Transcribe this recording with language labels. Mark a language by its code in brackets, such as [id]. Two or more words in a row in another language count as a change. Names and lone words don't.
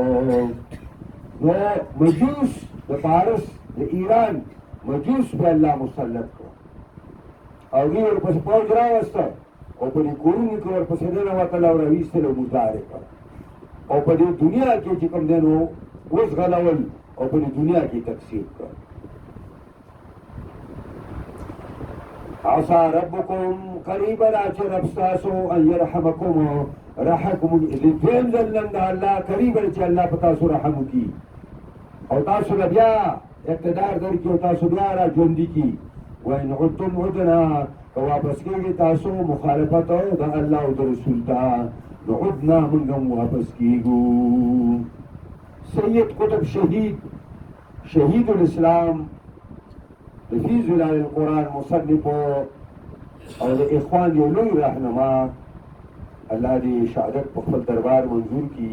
[ps] نو مجوس د فارس د ایران مجوس په الله مسلط کړه او دوی ورپسې فوج راوسته او په دې کورونو کې ورپسې ننوتل او راویستل او مردارې کړه او په دې دنیا کې چې کوم دی نو وزغلول او په دې دنیا کې تقسیم کړه. [ar] عسى ربكم قريبا [ps] چې رب ستاسو [ar] ان يرحمكم رحمكم [ps] دویم ځل نن د الله قریبا چې الله په تاسو رحم وکړي او تاسو بیا اقتدار درکړي او تاسو بیا را ژوندي کړي. [ar] وإن عدتم عدنا [ps] که واپس کېږي تاسو مخالفت د الله او د رسول ته نو عدنا موږ هم واپس کېږو. سید قطب [ar] شهید الاسلام [ps] فی ظلال القرآن مصنف او د اخوان یو لوی رهنما الله دې شهادت په خپل دربار منظور کړي.